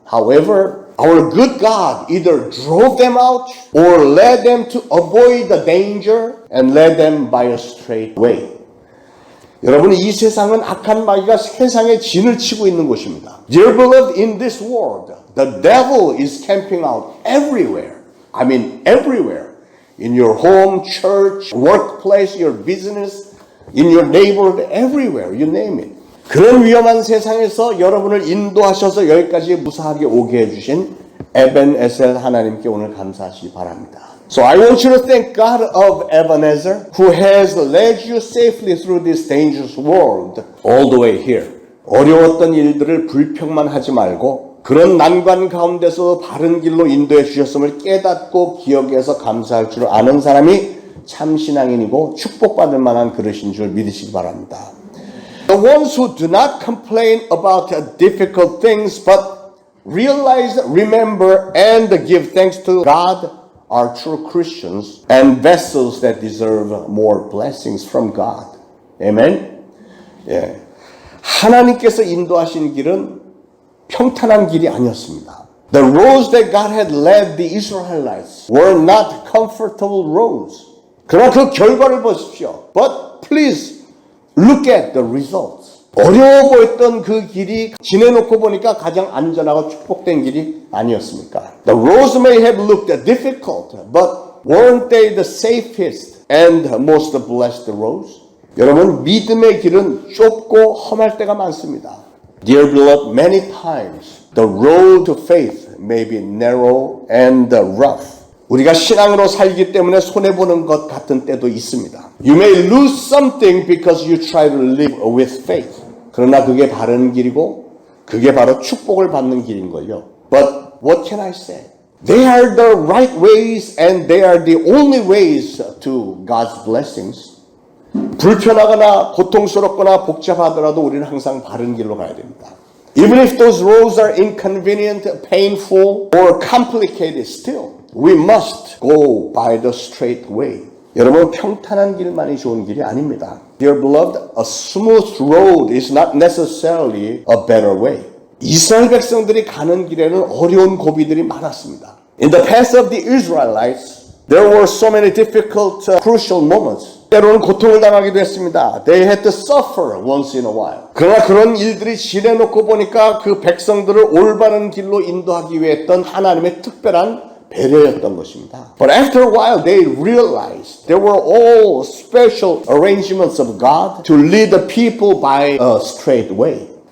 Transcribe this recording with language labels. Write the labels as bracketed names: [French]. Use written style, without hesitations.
[English] However, our good God either drove them out or led them to avoid the danger and led them by a straight way. [Korean] 여러분, 이 세상은 악한 마귀가 세상에 진을 치고 있는 곳입니다. [English] Dear beloved, in this world, the devil is camping out everywhere. I mean everywhere. In your home, church, workplace, your business, in your neighborhood, everywhere, you name it. [Korean] 그런 위험한 세상에서 여러분을 인도하셔서 여기까지 무사하게 오게 해주신 에벤에셀 하나님께 오늘 감사하시기 바랍니다. [English] So I want you to thank God of Ebenezer, who has led you safely through this dangerous world all the way here. [Korean] 어려웠던 일들을 불평만 하지 말고 그런 난관 가운데서 바른 길로 인도해 주셨음을 깨닫고 기억해서 감사할 줄 아는 사람이 참 신앙인이고 축복받을 만한 그릇인 줄 믿으시기 바랍니다. [English] The ones who do not complain about difficult things but realize, remember, and give thanks to God are true Christians and vessels that deserve more blessings from God. Amen? 예. [Korean] 하나님께서 인도하신 길은 평탄한 길이 아니었습니다. [English] The roads that God had led the Israelites were not comfortable roads. [Korean] 그러나 그 결과를 보십시오. [English] But please look at the results. [Korean] 어려워 보였던 그 길이 지내놓고 보니까 가장 안전하고 축복된 길이 아니었습니까? [English] The roads may have looked difficult, but weren't they the safest and most blessed roads? [Korean] 여러분, 믿음의 길은 좁고 험할 때가 많습니다. [English] Dear beloved, many times the road to faith may be narrow and rough. [Korean] 우리가 신앙으로 살기 때문에 손해보는 것 같은 때도 있습니다. [English] You may lose something because you try to live with faith. [Korean] 그러나 그게 바른 길이고 그게 바로 축복을 받는 길인 걸요. [English] But what can I say? They are the right ways and they are the only ways to God's blessings. [Korean] 불편하거나 고통스럽거나 복잡하더라도 우리는 항상 바른 길로 가야 됩니다. [English] Even if those roads are inconvenient, painful, or complicated still, we must go by the straight way. [Korean] 여러분, 평탄한 길만이 좋은 길이 아닙니다. [English] Dear beloved, a smooth road is not necessarily a better way. [Korean] 이스라엘 백성들이 가는 길에는 어려운 고비들이 많았습니다. [English] In the past of the Israelites, there were so many difficult, crucial moments. [Korean] 때로는 고통을 당하기도 했습니다. [English] They had to suffer once in a while. [Korean] 그러나 그런 일들이 지내놓고 보니까 그 백성들을 올바른 길로 인도하기 위해 했던 하나님의 특별한 배려였던 것입니다. [English] But after a while they realized there were all special arrangements of God to lead the people by a straight way.